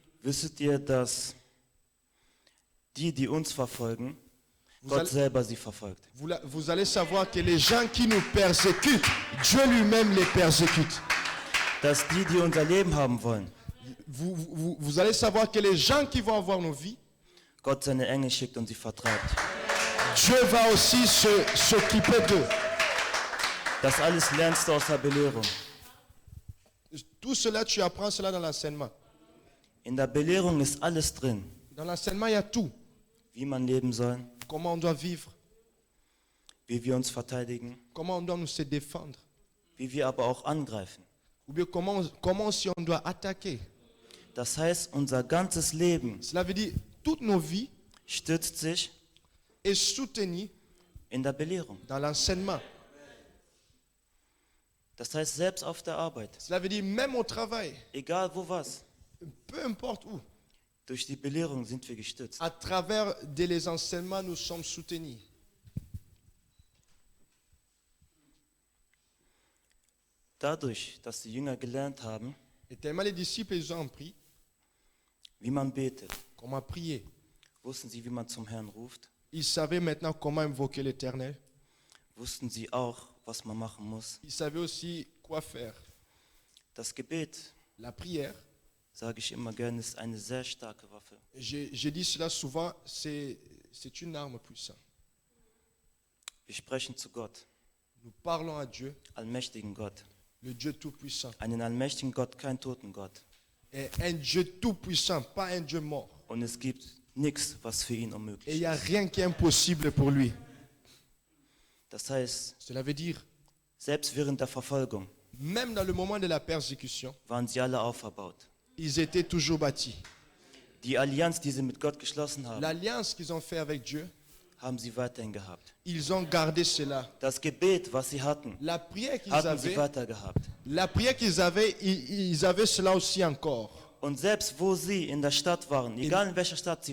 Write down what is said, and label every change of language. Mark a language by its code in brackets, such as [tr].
[de] wisstet ihr, dass die uns verfolgen, Gott [fr] allez- [de] selber sie verfolgt. [fr] vous allez savoir que les gens qui nous persécutent, Dieu lui-même les persécute. [de] Dass die unser Leben haben wollen, [fr] Vous allez savoir que les gens qui vont avoir nos vies, [de] Gott seine Engel schickt und sie vertreibt. [fr] Dieu va aussi s'occuper d'eux. [de] Das alles lernst du aus der Belehrung. [fr] Tout cela, tu apprends cela dans l'enseignement. [de] In der Belehrung ist alles drin. [fr] Dans l'enseignement, il y a tout. [de] Wie man leben soll, [fr] Comment on doit vivre, [de] wie wir uns verteidigen, [fr] comment on doit nous se défendre, [de] wie wir aber auch angreifen. [fr] ou bien comment aussi on doit attaquer. [de] Das heißt, unser ganzes Leben [fr] Cela veut dire toutes nos vies [de] stützt sich [fr] est soutenue [de] in der Belehrung. [fr] dans l'enseignement. [de] Das heißt, selbst auf der Arbeit, [fr] Cela veut dire même au travail, [de] egal wo was, [fr] peu importe où, [de] durch die Belehrung sind wir gestützt. [fr] à travers les enseignements, nous sommes soutenus. [de] Dadurch, dass die Jünger gelernt haben, [fr] Et tellement les disciples, ils ont appris [de] wie man betet, [fr] comment prier. [de] wussten sie, wie man zum Herrn ruft, [fr] Ils savaient maintenant comment invoquer l'Éternel. [de] wussten sie auch, was man machen muss. [fr] Ils savaient aussi quoi faire. [de] Das Gebet, [fr] La prière, [de] sage ich immer gerne, ist eine sehr starke Waffe. [fr] j'ai dit cela souvent, c'est une arme puissante. [de] Wir sprechen zu Gott, [fr] Nous parlons à Dieu, [de] allmächtigen Gott. [fr] le Dieu Tout-Puissant. [de] Einen allmächtigen Gott, keinen toten Gott. [fr] Et un Dieu Tout-Puissant, pas un Dieu mort. [de] Und es gibt nichts, was für ihn [fr] Et il [de] unmöglich [fr] n'y a [de] ist. [fr] rien qui est impossible pour lui. [de] Das heißt, [fr] Cela veut dire, [de] selbst während der Verfolgung [fr] même dans le moment de la persécution, [de] waren sie alle auferbaut. [fr] ils étaient toujours bâtis. [de] Die Allianz, die sie mit Gott geschlossen haben, [fr] L'alliance qu'ils ont fait avec Dieu, [de] haben sie weiterhin gehabt. [fr] ils ont gardé cela. [de] Das Gebet, was sie hatten, [fr] La prière qu'ils [de] hatten sie [fr] avaient, [de] weiter gehabt. [fr] ils avaient cela aussi encore. [de] Und selbst wo sie in der Stadt waren, egal in welcher Stadt sie